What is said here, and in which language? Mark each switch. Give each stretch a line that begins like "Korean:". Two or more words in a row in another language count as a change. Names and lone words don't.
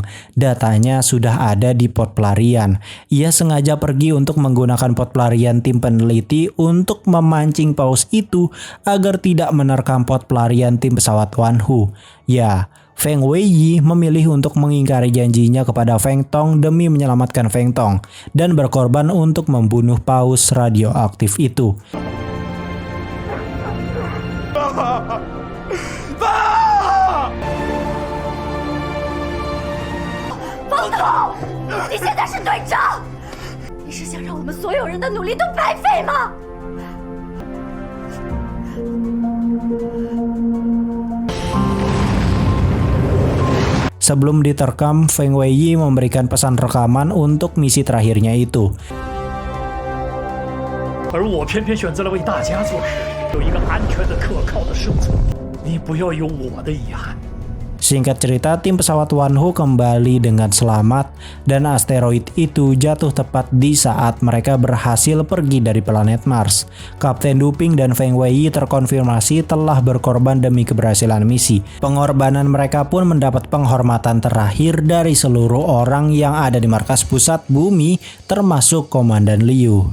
Indonesian: Datanya sudah ada di pot pelarian. Ia sengaja pergi untuk menggunakan pot pelarian tim peneliti untuk memancing paus itu agar tidak menerkam pot pelarian tim pesawat Wanhu. Ya, Feng Weiyi memilih untuk mengingkari janjinya kepada Feng Tong demi menyelamatkan Feng Tong dan berkorban untuk membunuh paus radioaktif itu.
Chinese: 方总，你现在是队长，你是想让我们所有人的努力都白费吗？
Indonesian: Sebelum diterkam, Feng Weiyi memberikan pesan rekaman untuk misi terakhirnya itu.
Chinese: 而我偏偏选择了为大家做事，有一个安全的、可靠的生存。你不要有我的遗憾。
Indonesian: Singkat cerita, tim pesawat Wanhu kembali dengan selamat dan asteroid itu jatuh tepat di saat mereka berhasil pergi dari planet Mars. Kapten Duping dan Feng Weiyi terkonfirmasi telah berkorban demi keberhasilan misi. Pengorbanan mereka pun mendapat penghormatan terakhir dari seluruh orang yang ada di markas pusat bumi, termasuk Komandan Liu.